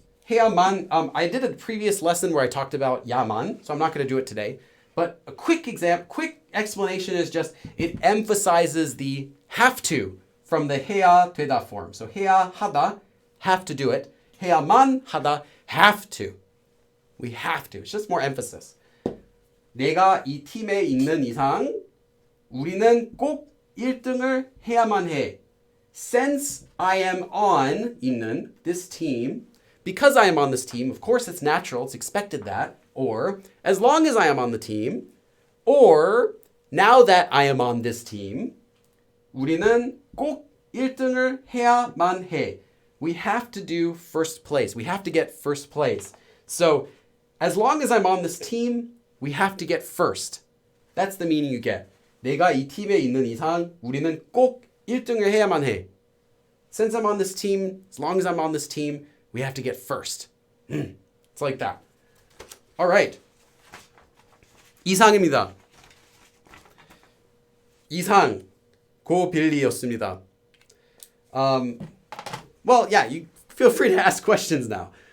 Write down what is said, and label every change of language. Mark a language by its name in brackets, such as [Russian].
[English] 해야만, I did a previous lesson where I talked about 야만, so I'm not going to do it today. But a quick explanation is just, it emphasizes the have to from the 해야 되다 form. So 해야 하다, have to do it. 해야만 하다, have to. We have to. It's just more emphasis. [Korean] 내가 이 팀에 있는 이상 우리는 꼭 1등을 해야만 해. [English] Since I am on 있는 this team, because I am on this team, of course it's natural, it's expected that, or as long as I am on the team, or now that I am on this team, 우리는 꼭 1등을 해야만 해. We have to do first place. We have to get first place. So as long as I'm on this team, we have to get first. That's the meaning you get. [Korean] 내가 이 팀에 있는 이상 우리는 꼭 1등을 해야만 해. [English] Since I'm on this team, as long as I'm on this team, we have to get first. It's like that. All right. 이상입니다. [Korean] 이상, 고빌리였습니다. [English] Well, yeah, you feel free to ask questions now.